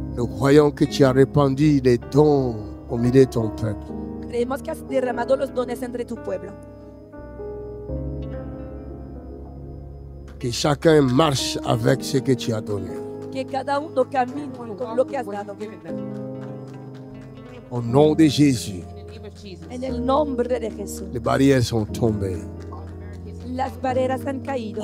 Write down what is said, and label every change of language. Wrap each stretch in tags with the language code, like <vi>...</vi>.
<fr>Nous croyons que tu as répandu les dons au milieu de ton peuple.</fr> <es>Creemos que has derramado los dones entre tu pueblo.</es> <fr>Que chacun marche avec ce que tu as donné.</fr> <es>Que cada uno camine con lo que has dado.</es> <fr>Au nom de Jésus,</fr> <es>En el nombre de Jesús.</es> <fr>les barrières sont tombées.</fr> <es>Las barreras han caído.</es>